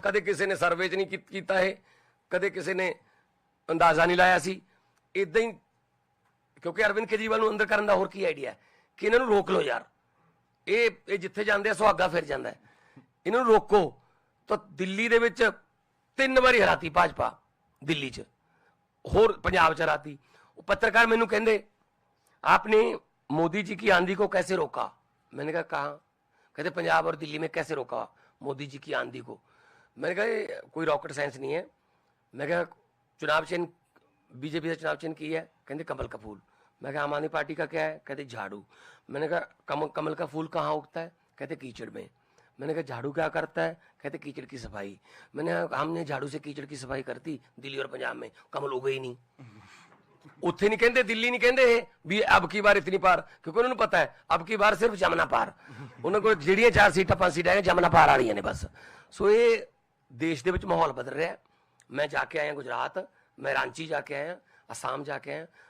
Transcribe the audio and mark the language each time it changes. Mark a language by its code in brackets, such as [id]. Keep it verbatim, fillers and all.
[pa] ਕਦੇ ਕਿਸੇ ਨੇ ਸਰਵੇ 'ਚ ਨਹੀਂ ਕੀ- ਕੀਤਾ ਇਹ, ਕਦੇ ਕਿਸੇ ਨੇ ਅੰਦਾਜ਼ਾ ਨਹੀਂ ਲਾਇਆ ਸੀ, ਇਦਾਂ ਹੀ। ਕਿਉਂਕਿ ਅਰਵਿੰਦ ਕੇਜਰੀਵਾਲ ਨੂੰ ਅੰਦਰ ਕਰਨ ਦਾ ਹੋਰ ਕੀ ਆਈਡੀਆ ਕਿ ਇਹਨਾਂ ਨੂੰ ਰੋਕ ਲਓ ਯਾਰ, ਇਹ ਇਹ ਜਿੱਥੇ ਜਾਂਦੇ ਆ ਸੁਹਾਗਾ ਫਿਰ ਜਾਂਦਾ ਹੈ। ਇਹਨਾਂ ਨੂੰ ਰੋਕੋ। ਤਾਂ ਦਿੱਲੀ ਦੇ ਵਿੱਚ ਤਿੰਨ ਵਾਰੀ ਹਰਾਤੀ ਭਾਜਪਾ, ਦਿੱਲੀ 'ਚ, ਹੋਰ ਪੰਜਾਬ 'ਚ ਹਰਾਤੀ। ਉਹ ਪੱਤਰਕਾਰ ਮੈਨੂੰ ਕਹਿੰਦੇ, [hi] आपने मोदी जी की आंधी को कैसे रोका? मैंने कहा, कहा कहते पंजाब और दिल्ली में कैसे रोका मोदी जी की आंधी को। मैंने कहा ये कोई रॉकेट साइंस नहीं है। मैं कहा चुनाव चिन्ह बीजेपी ने चुनाव चिन्ह की है, कहते कमल का फूल। मैं कहा आम आदमी पार्टी का क्या है, कहते झाड़ू। मैंने कहा कम, कमल का फूल कहाँ उगता है, कहते कीचड़ में। मैंने कहा झाड़ू क्या करता है, कहते कीचड़ की सफाई। मैंने कहा हमने झाड़ू से कीचड़ की सफाई करती दिल्ली और पंजाब में, कमल उगे ही नहीं। [pa] ਉੱਥੇ ਨਹੀਂ ਕਹਿੰਦੇ, ਦਿੱਲੀ ਨਹੀਂ ਕਹਿੰਦੇ ਵੀ [hi] ਅਬ ਕੀ ਵਾਰ ਇਤਨੀ ਪਾਰ, [pa] ਕਿਉਂਕਿ ਉਹਨਾਂ ਨੂੰ ਪਤਾ ਹੈ [hi] ਅਬ ਕੀ ਵਾਰ ਸਿਰਫ ਜਮਨਾ ਪਾਰ। [pa] ਉਹਨਾਂ ਕੋਲ ਜਿਹੜੀਆਂ ਚਾਰ ਸੀਟਾਂ ਪੰਜ ਸੀਟਾਂ ਹੈ ਜਮਨਾ ਪਾਰ ਵਾਲੀਆਂ ਨੇ ਬਸ। ਸੋ ਇਹ ਦੇਸ਼ ਦੇ ਵਿੱਚ ਮਾਹੌਲ ਬਦਲ ਰਿਹਾ। ਮੈਂ ਜਾ ਕੇ ਆਇਆ ਗੁਜਰਾਤ, ਮੈਂ ਰਾਂਚੀ ਜਾ ਕੇ ਆਇਆ, ਅਸਾਮ ਜਾ ਕੇ ਆਇਆ।